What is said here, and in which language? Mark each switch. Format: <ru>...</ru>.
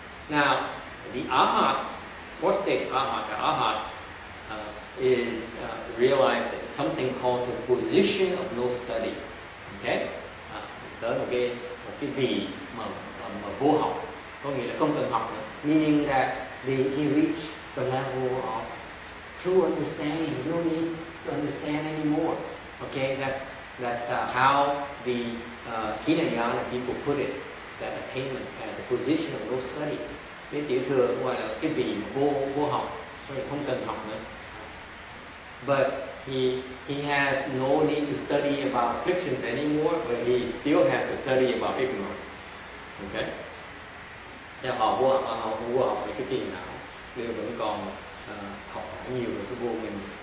<en>Now, the Arhats, fourth stage Arhat, the Arhats is realizing something called the position of no study. Okay.</en> <vi>Tới một cái vị mà vô học, có nghĩa là không cần học nữa.</vi> <en>Meaning that he reached the level of true understanding. You don't need to understand anymore. Okay, that's how the Hinayana people put it. That attainment as a position of no study.</en> <vi>Cái tiểu thừa gọi là cái vị vô học, không cần học nữa.</vi> <en>But he has no need to study about afflictions anymore, but he still has to study about ignorance. Okay.</en> <vi>Nếu họ không vô học về cái phiền não, đều vẫn còn học hỏi nhiều về cái vô minh.</vi>